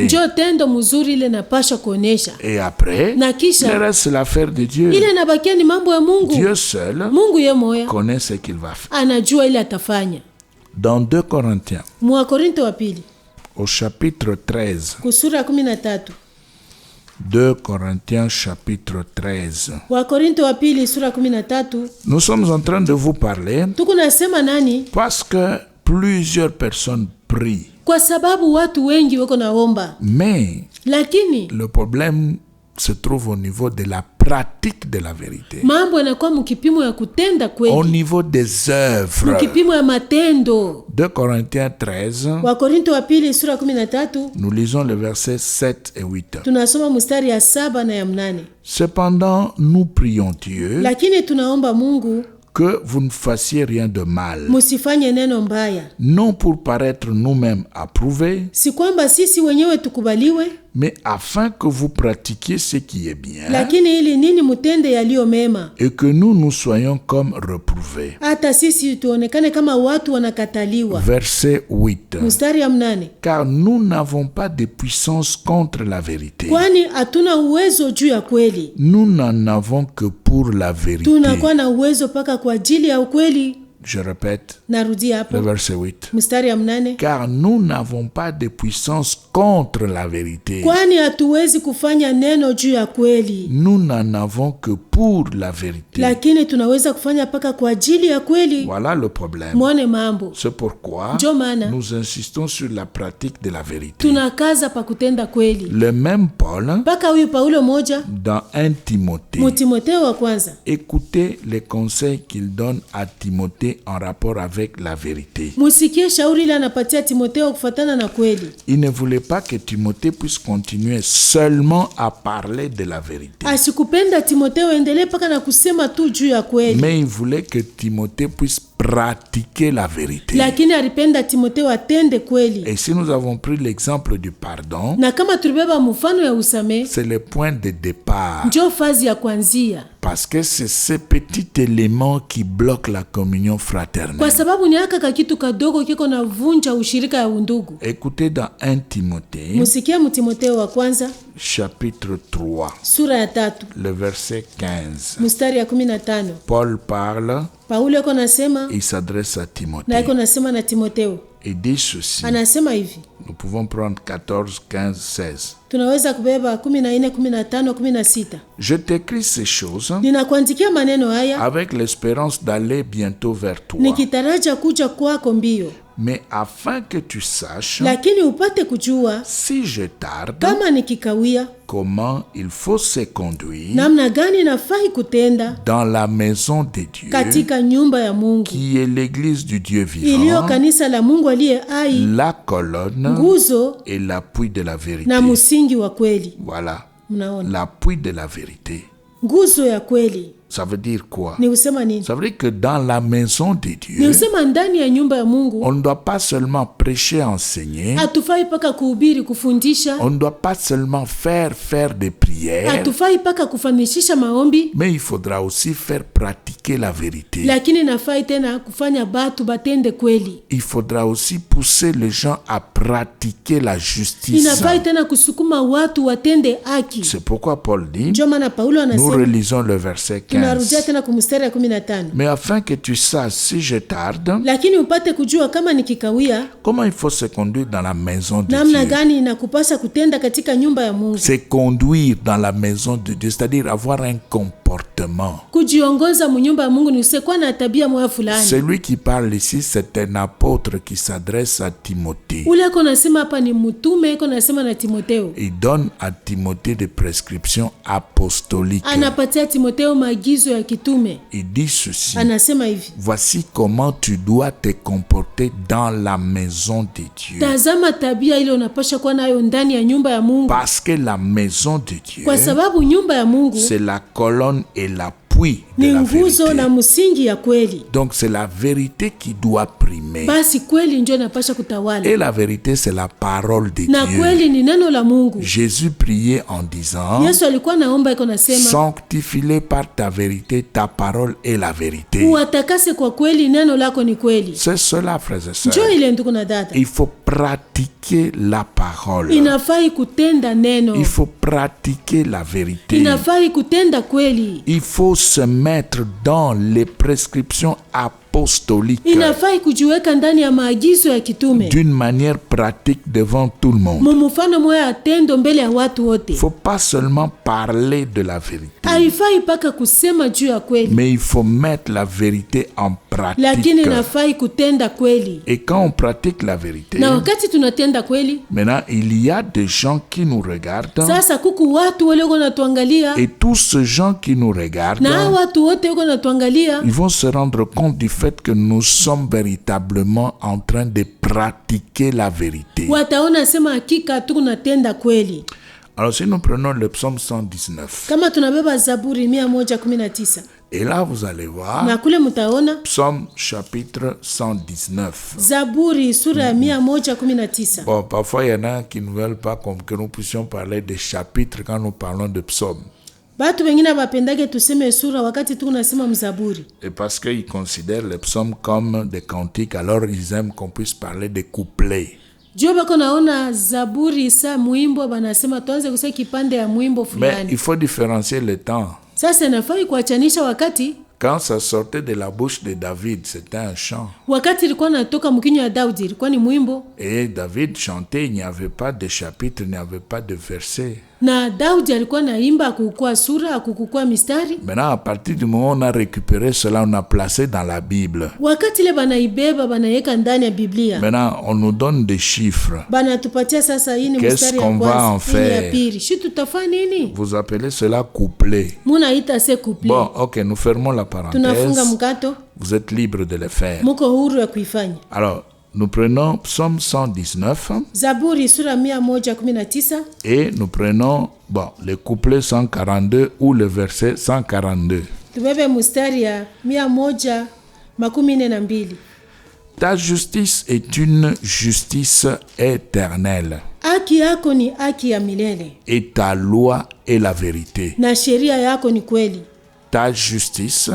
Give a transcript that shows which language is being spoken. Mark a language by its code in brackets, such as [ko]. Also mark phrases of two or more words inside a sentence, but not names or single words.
[sw] Njoo tendo mzuri ile napasha kuonesha. [fr] Et après, [sw] Na kisha, [fr] le reste c'est l'affaire de Dieu. [sw] ile nabakia ni mambo ya Mungu. [fr] Dieu seul [sw] Mungu ye moya [fr] connaît ce qu'il va faire. [sw] anajua ile atafanya. [fr] Dans 2 Corinthiens, [sw] Mwakorinto wa pili [fr] au chapitre 13, [sw] kusura 13. [fr] 2 Corinthiens chapitre 13, [sw] Wakorinto wa pili sura 13. [fr] nous sommes en train de vous parler [sw] Tuko nasema nani? [fr] parce que plusieurs personnes prient. [sw] Kwa sababu watu wengi wako naomba. [fr] Mais [sw] Lakini [fr] le problème se trouve au niveau de la pratique de la vérité. [sw] mambo yanakuwa mkipimo ya kutenda Au kweli. [fr] niveau des œuvres. [sw] Mkipimo ya matendo. [fr] 2 Corinthiens 13, [sw] Wakorinto wa pili sura 13. [fr] nous lisons les versets 7 et 8. [sw] Tunasoma mstari ya 7 na ya 8. [fr] Cependant, nous prions Dieu [sw] Lakini tunaomba Mungu [fr] que vous ne fassiez rien de mal, [sw] musifanye neno mbaya. [fr] non pour paraître nous-mêmes approuvés, [sw] Si kwamba sisi wenyewe tukubaliwe, [fr] mais afin que vous pratiquiez ce qui est bien [sw] lakini ili nini mutende yaliyo mema. [fr] et que nous soyons comme reprouvés. [sw] Hata sisi tuonekane kama watu wanakataliwa. [fr] Verset 8. [sw] Mstari ya 8. [fr] Car nous n'avons pas de puissance contre la vérité. [sw] Kwani hatuna uwezo juu ya kweli. [fr] Nous n'en avons que pour la vérité. [sw] Tunakuwa na uwezo paka kwa ajili ya ukweli. [fr] Je répète, [sw] Narudia le hapo. [fr] verset 8. [sw] Mstari ya 8. [fr] Car nous n'avons pas de puissance contre la vérité. [sw] Kwani hatuwezi kufanya neno juu ya kweli. [fr] Nous n'en avons que pour la vérité. [sw] Lakini tunaweza kufanya paka kwa ajili ya kweli. [fr] Voilà le problème. [sw] Mwone mambo. [fr] C'est pourquoi [sw] Ndio maana [fr] nous insistons sur la pratique de la vérité. [sw] tunakaza pa kutenda kweli. [fr] Le même Paul, [sw] Paka huyu Paulo moja [fr] dans 1 Timothée, [sw] Mtimotheo wa kwanza. [fr] écoutez les conseils qu'il donne à Timothée en rapport avec la vérité. [sw] Musikie shauri ile anapatia Timotheo kufuatana na kweli. [fr] Il ne voulait pas que Timothée puisse continuer seulement à parler de la vérité. [sw] Asikupenda Timotheo endelee paka na kusema tu juu ya kweli. [fr] Mais il voulait que Timothée puisse pratiquer la vérité. [sw] Lakini alipenda Timotheo atende kweli. [fr] Et si nous avons pris l'exemple du pardon, [sw] Na kama tulibeba mfano ya usame, [fr] c'est le point de départ. [sw] ndio fazi ya kwanzia. [fr] Parce que c'est ce petit élément qui bloque la communion fraternelle. [sw] Kwa sababu ni aka kakitu kadogo kiko na vunja ushirika ya undugu. [fr] Écoutez dans 1 Timothée, [sw] Musikie Mtimotheo wa kwanza [fr] chapitre 3, [sw] sura ya 3 [fr] le verset 15. [sw] mstari ya 15. [fr] Paul parle, [sw] Paulo yuko nasema [fr] il s'adresse à [sw] na Timothée yuko nasema na Timotheo. [fr] et dit ceci. [sw] Anasema hivi. [fr] Nous pouvons prendre 14, 15, 16. [sw] Tunaweza kubeba 14, 15, 16. [fr] Je t'écris ces choses [sw] Ninakuandikia maneno haya [fr] avec l'espérance d'aller bientôt vers toi, [sw] nikitaraja kuja kwako mbio, [fr] mais afin que tu saches, [sw] lakini upate kujua [fr] si je tarde, [sw] kama nikikawia [fr] comment il faut se conduire [sw] namna gani nafai kutenda [fr] dans la maison de Dieu, [sw] katika nyumba ya Mungu [fr] qui est l'église du Dieu iliyo vivant, [sw] kanisa la Mungu aliye hai, [fr] la colonne nguzo et l'appui de la vérité. [sw] na msingi wa kweli. [fr] Voilà, [sw] Mnaona, [fr] l'appui de la vérité. [sw] nguzo ya kweli. [fr] Ça veut dire quoi? [sw] Ni kusema nini? [fr] Ça veut dire que dans la maison de [sw] Ni Dieu, kusema ndani ya nyumba ya Mungu [fr] on ne doit pas seulement prêcher, enseigner. [sw] hatufai paka kuhubiri, kufundisha. [fr] On ne doit pas seulement faire des prières. [sw] Hatufai paka kufanishisha maombi, [fr] Mais il faudra aussi faire pratiquer la vérité. [sw] lakini nafai tena kufanya batu batende kweli. [fr] Il faudra aussi pousser les gens à pratiquer la justice. [sw] Inafai tena kusukuma watu watende haki. [fr] C'est pourquoi Paul dit, [sw] Ndio maana Paulo nous anasema, [fr] relisons le verset [sw] tunarudia 15. tena kumstari ya 15. [fr] Mais afin que tu saches si je tarde, [sw] Lakini upate kujua kama nikikawia, [fr] comment il faut se conduire dans la maison de [sw] namna Dieu. gani inakupasa kutenda katika nyumba ya Mungu. [fr] C'est conduire dans la maison de Dieu, c'est-à-dire avoir un comportement. [sw] Kujiongoza mu nyumba ya Mungu ni usikuwa na tabia moja fulani. [fr] Celui qui parle ici, c'est un apôtre qui s'adresse à Timothée. [sw] Ule ko nasema hapa ni mtume, ko nasema na Timotheo. [fr] Il donne à Timothée des prescriptions apostoliques. [sw] Anapatia Timotheo maagizo ya kitume. [fr] Il dit ceci. [sw] Anasema hivi: [fr] Voici comment tu dois te comporter dans la maison de Dieu. [sw] tazama tabia ile unapasha kuwa nayo ndani ya nyumba ya Mungu, [fr] Parce que la maison de Dieu, [sw] kwa sababu nyumba ya Mungu [fr] c'est la colonne et l'appui de ni la nguzo vérité. [sw] na msingi ya kweli. [fr] Donc c'est la vérité qui doit primer. [sw] Basi kweli ndio inapasha kutawala, [fr] Et la vérité, c'est la parole de [sw] na Dieu. kweli ni neno la Mungu. [fr] Jésus priait en disant, [sw] Yesu alikuwa naomba, iko nasema, [fr] sanctifie-les par ta vérité, ta parole est la vérité. [sw] uwatakase kwa kweli, neno lako ni kweli. [fr] C'est cela, frères et sœurs. [sw] Njoo ile ndugu na dada, [fr] Il faut pratiquer la parole. [sw] inafai kutenda neno, [fr] Il faut pratiquer la vérité. [sw] inafai kutenda kweli, [fr] Il faut se mettre dans les prescriptions apostoliques [sw] inafai kujiweka ndani ya maagizo ya kitume [fr] d'une manière pratique devant tout le monde. [sw] mumufano moya ya tendo mbele ya watu Il wote. [fr] ne faut pas seulement parler de la vérité, [sw] Haifai paka kusema juu ya kweli, [fr] mais il faut mettre la vérité en pratique. [sw] lakini inafai kutenda kweli. [fr] Et quand on pratique la vérité, [sw] Na wakati tunatenda kweli, [fr] maintenant il y a des gens qui nous regardent, [sw] sasa kuku watu wale wako natuangalia, [fr] et tous ces gens qui nous regardent, [sw] na hao watu wote wako natuangalia, [fr] ils vont se rendre compte du fait que nous sommes véritablement en train de pratiquer la vérité. [sw] wataona sema hakika tunatenda kweli. [fr] Alors si nous prenons le psaume 119, [sw] Kama tunabeba Zaburi 119, [fr] et là vous allez voir, [sw] na kule mtaona [fr] psaume chapitre 119. [sw] Zaburi sura ya 119. [fr] Bon, parfois il y en a qui ne veulent pas que nous puissions parler des chapitres quand nous parlons de psaumes. [sw] Batu wengine bapendage tuseme sura wakati tu unasema mzaburi. [fr] Et parce qu'ils considèrent les psaumes comme des cantiques, alors ils aiment qu'on puisse parler des couplets. [sw] Jua bako naona Zaburi sa mwimbo banasema tuanze kusema kipande ya mwimbo Mais fulani. [fr] il faut différencier le temps. [sw] Sasa nafai kuachanisha wakati [fr] Quand ça sortait de la bouche de David, c'était un chant. [sw] wakati ilikuwa natoka mkinywa ya Daudi ilikuwa ni mwimbo, [fr] Et David chantait, il n'y avait pas de chapitre, il n'y avait pas de verset. [sw] na Daudi alikuwa naimba akukua sura akukua mistari. [fr] Maintenant, à partir du moment où on a récupéré cela, on a placé dans la Bible. [sw] Wakati ile banaibeba banaiweka ndani ya Biblia, [fr] Maintenant, on nous donne des chiffres. [sw] banatupatia sasa, hii ni Qu'est-ce mstari ya [fr] qu'on va en [sw] kwanza, hii ni ya faire? pili, shi tutafanya nini? [fr] Vous appelez cela couplet. [sw] Munaita [fr] se couple. Bon, ok, nous fermons la [sw] Tunafunga parenthèse. mkato, [fr] Vous êtes libre de le faire. [sw] muko huru ya kuifanya. [fr] Alors, nous prenons Psaume 119 [sw] Zaburi sura 119 [fr] et nous prenons le couplet 142 ou le verset 142. [sw] tubebe mstari ya 142. [fr] Ta justice est une justice éternelle [sw] Haki yako ni haki ya milele, [fr] et ta loi est la vérité. [sw] na sheria yako ni kweli. [fr] Ta justice,